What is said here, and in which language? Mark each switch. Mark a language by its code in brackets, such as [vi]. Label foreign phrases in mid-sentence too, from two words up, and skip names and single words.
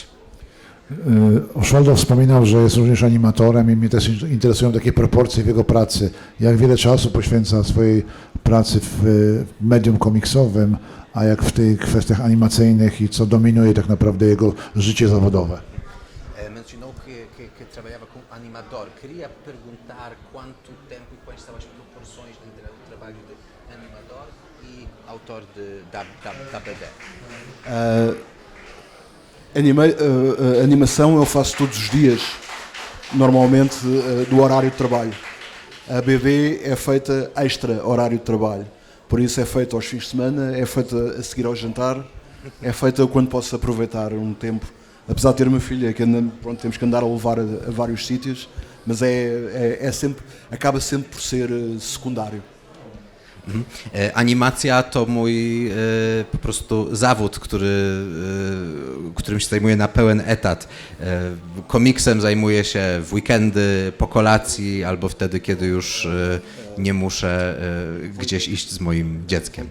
[pl] Osvaldo wspominał, że jest również animatorem i mnie też interesują takie proporcje w jego pracy. Jak wiele czasu poświęca swojej pracy w medium komiksowym, a jak w tych kwestiach animacyjnych i co dominuje tak naprawdę jego życie zawodowe. [pt] Mencionou que trabalhava como animador. Queria perguntar quanto tempo e quais são as proporções entre o trabalho de animador e autor da BD. Animação eu faço todos os dias, normalmente do horário de trabalho. A BD é feita extra horário de trabalho, por isso é feita aos fins de semana, é feita a seguir ao jantar, é feita quando posso aproveitar um tempo. Apesar de ter uma filha que anda, pronto, temos que andar a levar a vários sítios, mas é sempre, acaba sempre por ser secundário. [pl] Animacja to mój po prostu zawód, którym się zajmuję na pełen etat. Komiksem zajmuję się w weekendy, po kolacji albo wtedy, kiedy już nie muszę gdzieś iść z moim dzieckiem.